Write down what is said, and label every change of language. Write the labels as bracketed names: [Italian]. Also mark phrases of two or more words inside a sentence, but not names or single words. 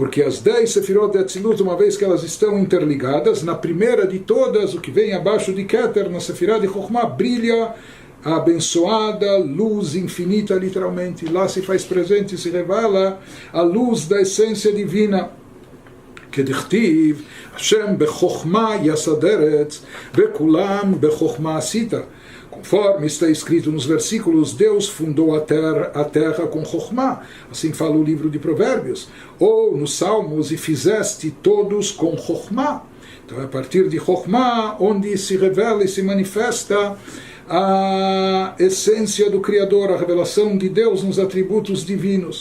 [Portuguese] porque as 10 Sefirot de Atzilut, uma vez que elas estão interligadas, na primeira de todas, o que vem abaixo de Keter, na Sefirah de Chokhmah, brilha a abençoada luz infinita, literalmente. Lá se faz presente, se revela a luz da essência divina. [Hebrew] כדכתיב, ה' בחכמה יסד ארץ, וכולם בחכמה עשית. [Portuguese] Conforme está escrito nos versículos, Deus fundou a terra com Chokhmah, assim fala o livro de Provérbios, ou nos Salmos, e fizeste todos com Chokhmah. Então é a partir de Chokhmah onde se revela e se manifesta a essência do Criador, a revelação de Deus nos atributos divinos.